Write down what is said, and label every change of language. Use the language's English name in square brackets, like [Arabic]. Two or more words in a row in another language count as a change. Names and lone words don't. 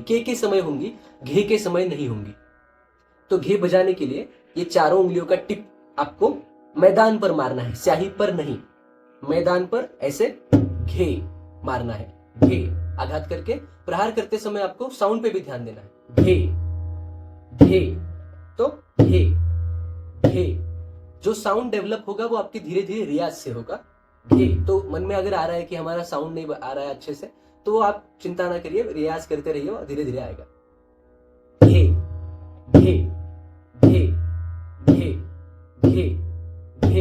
[Hindi] के समय होंगी, घे के समय नहीं होंगी। तो घे बजाने के लिए ये चारों उंगलियों का टिप आपको मैदान पर मारना है, स्याही पर नहीं। मैदान पर ऐसे घे मारना है। घे आघात करके प्रहार करते समय आपको साउंड पे भी ध्यान देना है। घे घे, तो घे घे। जो साउंड डेवलप होगा वो आपके धीरे धीरे रियाज से होगा। घे तो मन में अगर आ रहा है कि हमारा साउंड नहीं आ रहा है अच्छे से, तो वो आप चिंता ना करिए, रियाज करते रहिए और धीरे धीरे आएगा। घे घे घे घे घे घे।